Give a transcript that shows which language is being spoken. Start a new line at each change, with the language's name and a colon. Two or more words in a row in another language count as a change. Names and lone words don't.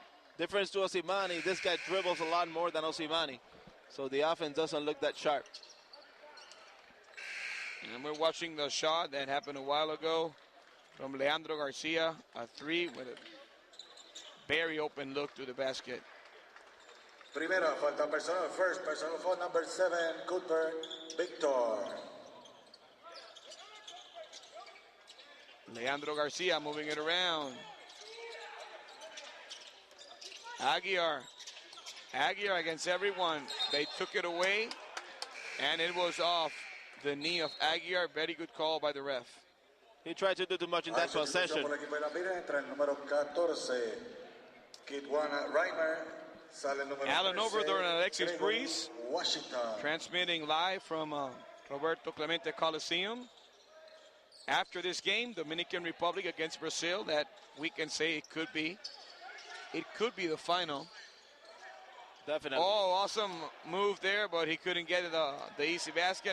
English: Difference to Osimani, this guy dribbles a lot more than Osimani. So the offense doesn't look that sharp. and we're watching the shot that happened a while ago from Leandro Garcia, a three with a very open look to the basket.
Spanish: Primera, falta personal,
English: first personal foul number 7, Cuthbert Victor. Leandro Garcia moving it around. Aguiar against everyone. They took it away, and it was off the knee of Aguiar. Very good call by the ref. He tried to do too much in that possession.
Spanish: Por el equipo de la Mira, entra el número 14, Kidwana Reimer. Sale el número Alan 13,
English: Overthorn and Alexis Gregory Breeze. Washington. Transmitting live from Roberto Clemente Coliseum. After this game, Dominican Republic against Brazil, that we can say it could be the final. Definitely. Oh, awesome move there, but he couldn't get the easy basket.